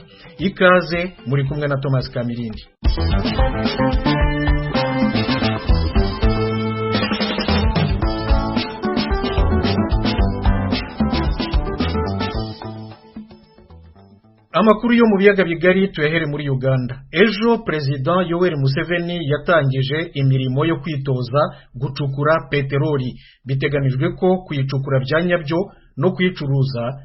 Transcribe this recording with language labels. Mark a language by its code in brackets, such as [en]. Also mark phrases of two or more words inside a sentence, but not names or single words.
[rw] Ikaze muri kumwe na Thomas Kamirindi. Amakuru yo mu biyaga bigari tuyahere muri Uganda. Ejo President Yoweri Museveni yatangije imirimo yo kwitoza gucukura peteroli. Biteganijwe ko kuyicukura bya nyabyo no kuyicuruza